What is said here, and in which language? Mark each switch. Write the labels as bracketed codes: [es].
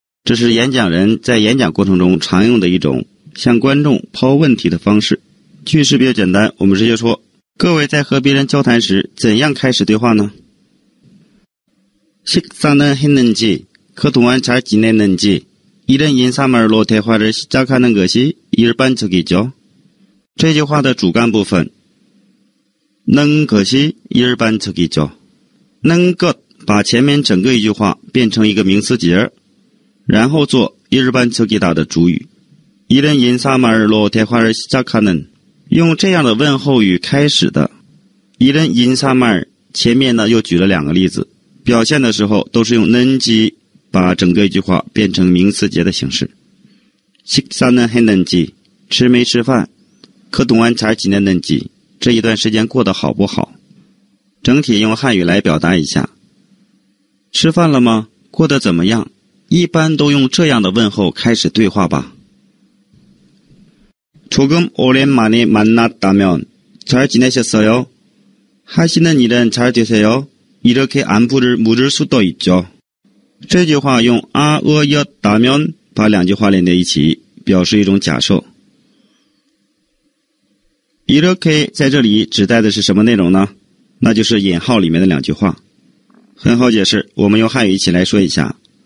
[zh] 这是演讲人在演讲过程中常用的一种向观众抛问题的方式。句式比较简单，我们直接说，各位在和别人交谈时怎样开始对话呢？ [ko] 식사는 했는지, 그동안 잘 지냈는지, 이런 인사말로 대화를 시작하는 것이 일반적이죠. [zh] 这句话的主干部分 는 것이 일반적이죠. 는 것 把前面整个一句话变成一个名词节，然后做 일반적이다 的主语。 [ko] 이런 인사말로 대화를 시작하는 [zh] 用这样的问候语开始的 이런 인사말 前面呢又举了两个例子，表现的时候都是用 는지 把整个一句话变成名词节的形式。 [ko] 식사는 했는지 [zh] 吃没吃饭 [ko] 그동안 잘 지냈는지 [zh] 这一段时间过得好不好整体用汉语来表达一下吃饭了吗过得怎么样一般都用这样的问候开始对话吧 [ko] 조금 오랜만에 만났다면 잘 지내셨어요? 하시는 일은 잘 되세요? 이렇게 안부를 물을 수도 있죠. [zh] 这句话用였다면把两句话连在一起表示一种假设 이렇게 在这里指代的是什么内容呢那就是引号里面的两句话很好解释我们用汉语一起来说一下